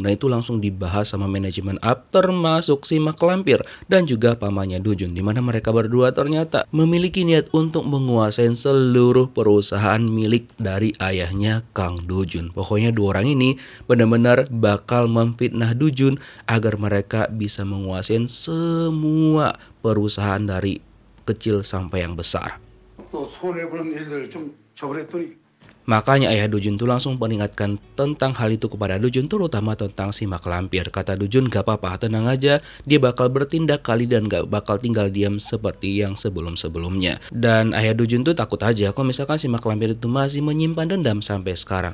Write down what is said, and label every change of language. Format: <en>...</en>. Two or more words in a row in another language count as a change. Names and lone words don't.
<id>Nah itu langsung dibahas sama manajemen up termasuk si mak lampir dan juga pamannya Do-jun, dimana mereka berdua ternyata memiliki niat untuk menguasai seluruh perusahaan milik dari ayahnya Kang Do-jun. Pokoknya dua orang ini benar-benar bakal memfitnah Do-jun agar mereka bisa menguasai semua perusahaan dari kecil sampai yang besar.</id> <ko>또 손해보는 일들 좀 저버렸더니</ko> <id>Makanya ayah Do-jun tuh langsung peringatkan tentang hal itu kepada Do-jun, terutama tentang si mak lampir. Kata Do-jun, gak apa-apa, tenang aja, dia bakal bertindak kali dan gak bakal tinggal diam seperti yang sebelum-sebelumnya. Dan ayah Do-jun tuh takut aja kalau misalkan si mak lampir itu masih menyimpan dendam sampai sekarang.</id>